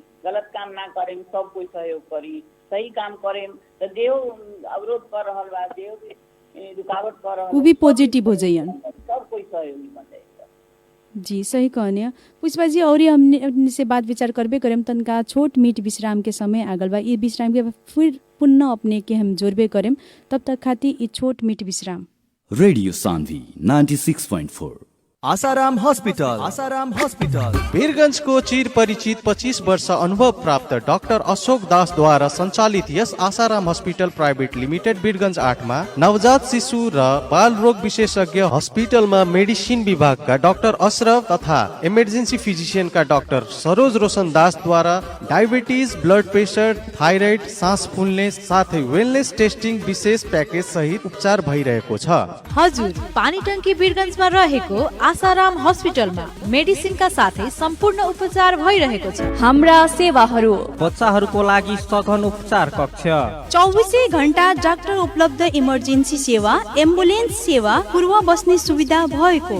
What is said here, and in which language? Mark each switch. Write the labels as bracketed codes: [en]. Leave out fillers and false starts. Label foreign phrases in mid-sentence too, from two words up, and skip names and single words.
[bho] गलत काम ना करें सब कोई सहयोग करी, सही काम करें तो देव अवरोध कर रहल बा, देव रुकावट कर रहल, वो भी पॉजिटिव हो जाइयन, सब कोई सहयोगी बन जाए। जी सही कहने पुष्पा जी। और हमने से बात विचार करबे करें तनका छोट मीट विश्राम के समय आगल बा। ये विश्राम के फिर पुनः अपने के हम जोड़बे करें, तब तक खाती ये छोट मीट विश्राम। रेडियो सान्वी 96.4 [ne] आसाराम हस्पिटल वीरगंज को चिर परिचित 25 वर्ष अनुभव प्राप्त डाक्टर अशोक दास द्वारा संचालित यस आसाराम हस्पिटल प्राइवेट लिमिटेड वीरगंज 8 मा नवजात शिशु र बाल रोग विशेषज्ञ हस्पिटल में मेडिसिन विभाग का डाक्टर अशरफ तथा [en] emergency physician [ne] का डाक्टर सरोज रोशन दास द्वारा [en] diabetes, blood pressure, thyroid, [ne] सांस फुल्ने साथै [en] wellness testing [ne] विशेष पैकेज सहित उपचार भइरहेको छ। हजुर, पानी टंकी वीरगंज में रहेको आसाराम हस्पिटल में मेडिसिन का साथै सम्पूर्ण उपचार भइरहेको छ। हाम्रा सेवाहरू बच्चाहरूको लागि सघन उपचार कक्ष, 24 घण्टा डाक्टर उपलब्ध, इमर्जेन्सी सेवा, एम्बुलेन्स सेवा, पूर्व बस्ने सुविधा भएको,